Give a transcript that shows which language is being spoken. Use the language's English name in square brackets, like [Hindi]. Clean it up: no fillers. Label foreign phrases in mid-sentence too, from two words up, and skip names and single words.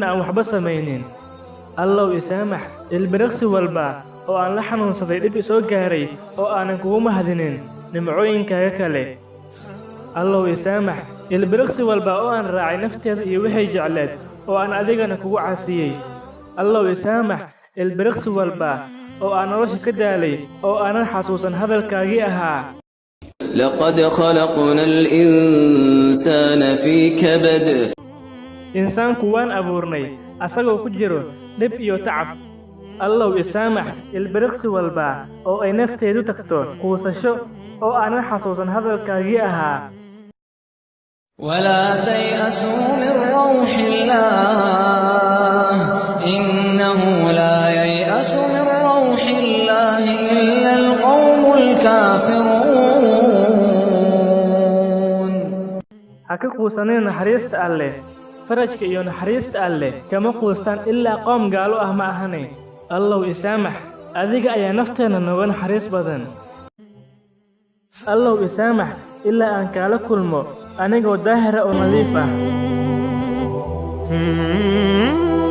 [Somali] aan waxba samaynin allow isaamax ilbiriqsi walba oo aan la xanuunsaday dhib isoo gaaray oo aanan kugu mahadinin nimcooyinkaaga kale allow isaamax ilbiriqsi walba oo aan raacay nafteeda iyo waxay jecleed oo aan adigana kugu caasiyey allow isaamax ilbiriqsi walba oo aan nolosha ka daalay oo aanan xasuusan hadalkaagii ahaa [Arabic] لقد خلقنا الإنسان في كبد [Somali] insaanku waan abuurnay asagoo ku jiro dhib iyo tacab allow isaamax ilbiriqsi walba oo ay nafteedu tagto quusasho oo aanan xasuusan hadalkaagii ahaa [Arabic] ولا تيأسوا من روح الله إنه لا ييأس من روح الله إلا القوم الكافرون [Somali] ha ka quusanin naxariista alleh farajka iyo naxariista alleh kama quustaan ilaa qoom gaalo ah ma ahane allow isaamax adiga ayaa nafteenna nooga naxariis badan allow isaamax ilaa aan kaala kulmo anigoo daahira oo nadiif ah